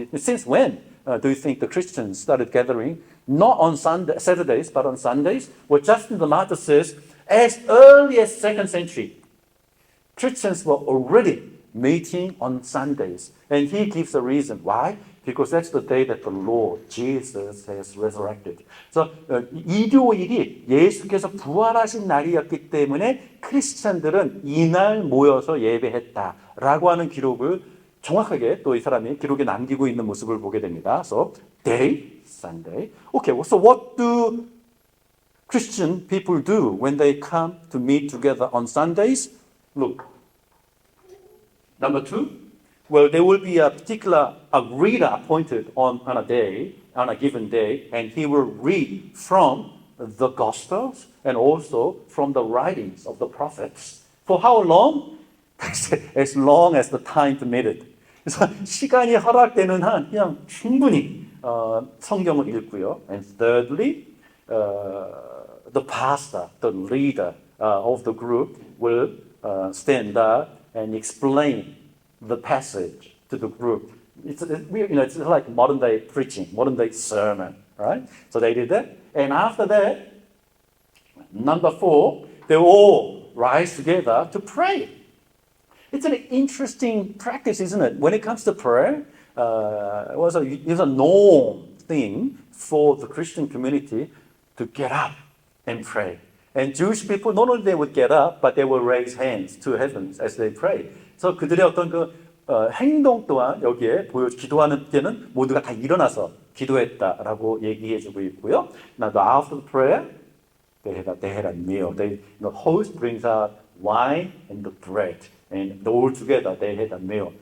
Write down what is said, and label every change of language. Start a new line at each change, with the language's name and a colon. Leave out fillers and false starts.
English: Since when do you think the Christians started gathering? Not on Saturdays, but on Sundays? Well, Justin the Martyr says, as early as 2nd century, Christians were already meeting on Sundays. And he gives a reason. Why? because that's the day that the Lord Jesus has resurrected.
Korean: 그래서 일요일이 예수께서 부활하신 날이었기 때문에 크리스찬들은 이날 모여서 예배했다라고 하는 기록을 정확하게 또 이 사람이 기록에 남기고 있는 모습을 보게 됩니다.
English: So day, Sunday. Okay, so what do Christian people do when they come to meet together on Sundays? Look, number 2, well, there will be a particular reader appointed on a day, on a given day, and he will read from the Gospels and also from the writings of the prophets. For how long? As long as the time permitted.
Korean: 그래서 시간이 허락되는 한 그냥 충분히 성경을 읽고요.
English: And thirdly, the pastor, the leader of the group will stand up and explain the passage to the group. It's like modern day preaching, modern day sermon, right? So they did that. And after that, number 4, they all rise together to pray. It's an interesting practice, isn't it? When it comes to prayer, it was a norm thing for the Christian community to get up and pray. And Jewish people, not only they would get up, but they will raise hands to heavens as they pray.
Korean: 그래서 그들의 어떤 행동 또한 여기에 기도하는 때는 모두가 다 일어나서 기도했다라고 얘기해주고 있고요.
English: Now, after the prayer, they had a meal. The host brings out wine and the bread, and all together they had a meal.